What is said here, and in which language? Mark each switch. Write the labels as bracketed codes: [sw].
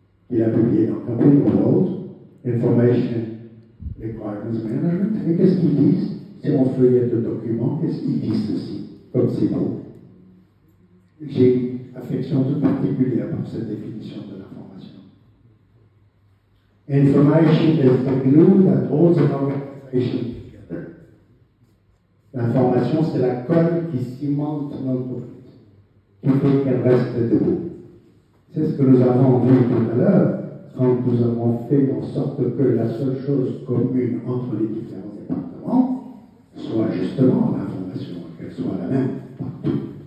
[fr] Il a publié dans Company World, Information Requirements Management. Et qu'est-ce qu'ils disent? Si on feuillette le document, qu'est-ce qu'ils disent ceci? Comme c'est beau. J'ai une affection toute particulière pour cette définition de l'information. [en] Information is the glue that holds an organization together. [fr] L'information, c'est la colle qui cimente l'entreprise, qui fait qu'elle reste debout. C'est ce que nous avons vu tout à l'heure, quand nous avons fait en sorte que la seule chose commune entre les différents départements soit justement l'information, qu'elle soit la même partout.